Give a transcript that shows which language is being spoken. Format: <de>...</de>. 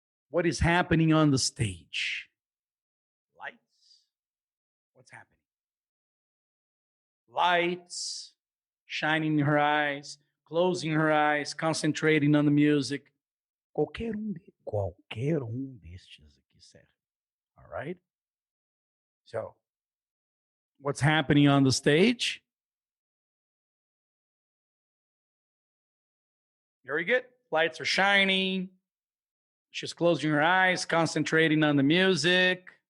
<en>What is happening on the stage? Lights. What's happening? Lights, shining in her eyes, closing her eyes, concentrating on the music.</en> <pt>Qualquer destes aqui serve.</pt> <en>All right? So, what's happening on the stage? Very good. Lights are shining. She's closing her eyes, concentrating on the music.</en>